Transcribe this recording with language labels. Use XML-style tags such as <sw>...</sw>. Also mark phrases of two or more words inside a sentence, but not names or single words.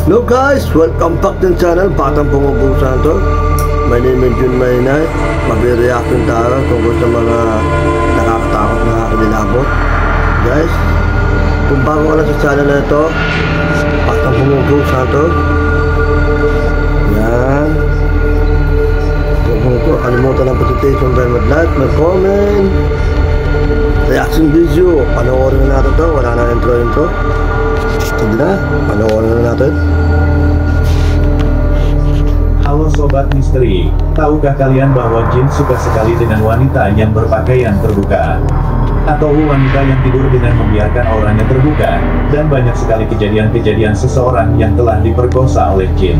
<en>guys, welcome back to the channel Batang Pumupusan to. My name is Jun Maynay.</en> <tl>Mag-reaction tayo tungkol sa mga nakakatakot na kinilabot. Guys, kung bago ka lang sa channel na ito, Batang Pumupusan to. Yan. Kung kalimutan ng</tl> <en>notification bell,</en> <tl>mag-like, mag-comment,</tl> <en>reaction video,</en> <tl>panoorin na natin to. Wala na intro. Sige na, panoorin na natin.</tl> <id>Halo Sobat Misteri, tahukah kalian bahwa jin suka sekali dengan wanita yang berpakaian terbuka? Atau wanita yang tidur dengan membiarkan auranya terbuka? Dan banyak sekali kejadian-kejadian seseorang yang telah diperkosa oleh jin.</id>